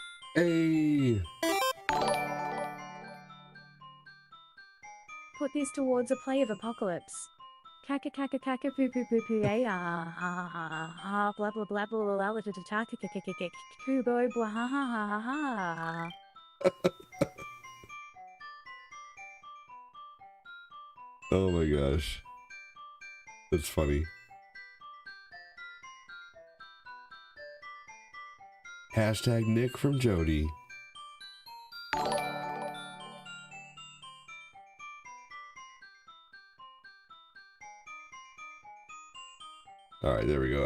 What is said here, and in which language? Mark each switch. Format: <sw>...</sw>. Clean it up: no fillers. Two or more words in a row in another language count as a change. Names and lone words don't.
<en>Hey! Put this towards a play of Apocalypse. Kaka kaka kaka poo poo poo poo a ah ha ha ha blah blah blah blah blah blah ta ta kaka kaka kaka kubo blah ha ha ha ha ha. Oh my gosh. That's funny. Hashtag Nick from Jody. Alright, there we go.</en>